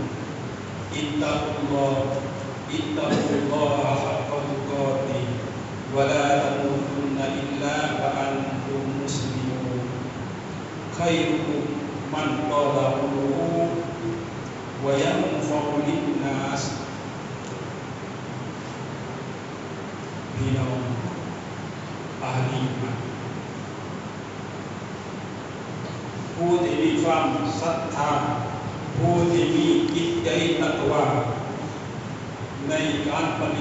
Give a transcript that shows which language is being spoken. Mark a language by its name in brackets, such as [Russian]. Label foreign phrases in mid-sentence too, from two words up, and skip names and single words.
[Arabic] اتقوا الله حق تقاته ولا تموتن إلا وأنتم مسلمون خيركم من طال عمره وينفع للناس [Thai] พี่น้องอาลีมาผู้ที่มีความศรัทธาผู้ที่มีจิตใจตักวาในการปฏิ